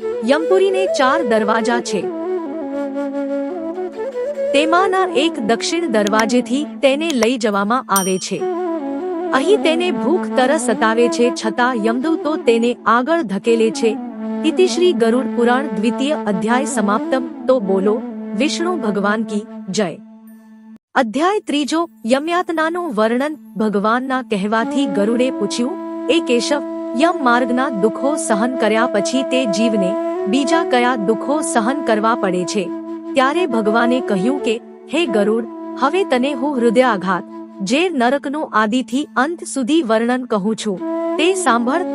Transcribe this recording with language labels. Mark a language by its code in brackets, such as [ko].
[gu] યમપુરીને 4 દરવાજા છે. તેમાંના એક દક્ષિણ દરવાજેથી તેને લઈ જવામાં આવે છે. અહીં તેને ભૂખ તરસ સતાવે છે, છતાં યમદૂતો તેને આગળ ધકેલે છે. [hi] इति श्री गरुड़ पुराण द्वितीय अध्याय समाप्तम. तो बोलो विष्णु भगवान की जय. [gu] अध्याय त्रीजो यमयातनाનું વર્ણન. ભગવાનના કહેવાથી ગરુડે પૂછ્યું, એ કેશવ, યમ માર્ગના દુઃખો સહન કર્યા પછી તે જીવને બીજા કયા દુઃખો સહન કરવા પડે છે? ત્યારે ભગવાને કહ્યું કે, હે ગરુડ, હવે તને હું હૃદયાઘાત, જે નરકનું આદિથી અંત સુધી વર્ણન કહું છું. તે સાંભળ.